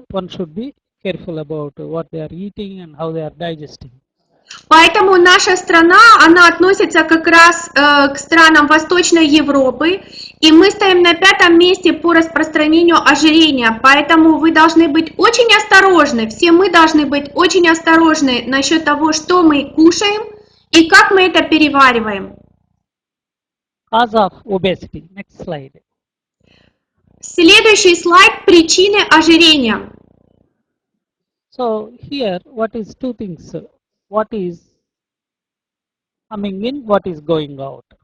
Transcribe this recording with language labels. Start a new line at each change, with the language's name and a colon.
English: One should be careful about what they are eating and how they are digesting.
Russian: Поэтому наша страна, она относится как раз к странам Восточной Европы, и мы стоим на 5-м месте по распространению ожирения. Поэтому вы должны быть очень осторожны, все мы должны быть очень осторожны насчет того, что мы кушаем и как мы это перевариваем.
English: Cause of obesity. Next slide.
Russian: Следующий слайд – причины ожирения.
English: So here, what is two things? What is coming in, what is going out.